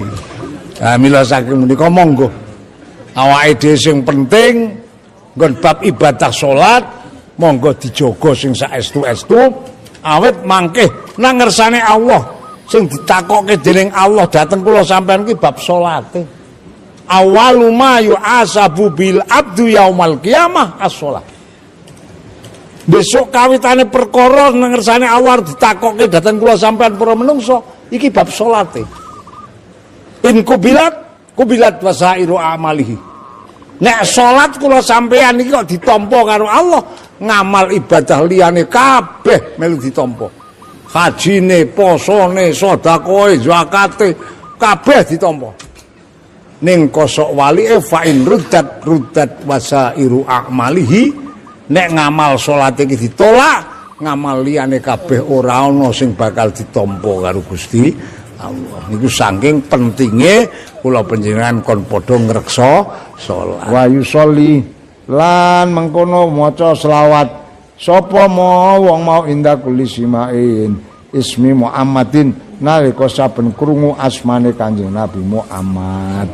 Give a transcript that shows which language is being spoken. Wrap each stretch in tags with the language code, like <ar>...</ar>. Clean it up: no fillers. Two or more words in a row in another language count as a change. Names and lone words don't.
<jv>Mila saking menika monggo. Awake dhewe sing penting nggon bab ibadah salat monggo dijaga sing saestu-estu awet mangke nang ngersane Allah sing ditakokke dening Allah dhateng kula sampean ki bab salate.</jv> <ar>Awalu ma yu'asabu bil abdu yaumal qiyamah as-shalah.</ar> <jv>Besok kawitane perkara nang ngersane Allah ditakokke dhateng kula sampean para menungso iki bab salate.</jv> <ar>In kubilat wasairu amalihi.</ar> <jv>Nek salat kula sampean iki kok ditampa karo Allah, ngamal ibadah liyane kabeh melu ditampa. Hajine, posone, sedekahe, zakate kabeh ditampa. Ning kosok walike</jv> <ar>fa in ruddat wasairu amalihi.</ar> <jv>Nek ngamal salat iki ditolak, ngamal liyane kabeh ora ana sing bakal ditampa karo Gusti Allah. Niku saking pentinge kula panjenengan kon padha ngreksa salat.</jv> <ar>Wa yusolli</ar> <jv>lan mengkono maca selawat sapa mau wong mau</jv> <ar>indah kulli simain ismi Muhammadin</ar> <jv>nalika saben krungu asmane Kanjeng Nabi Muhammad.</jv>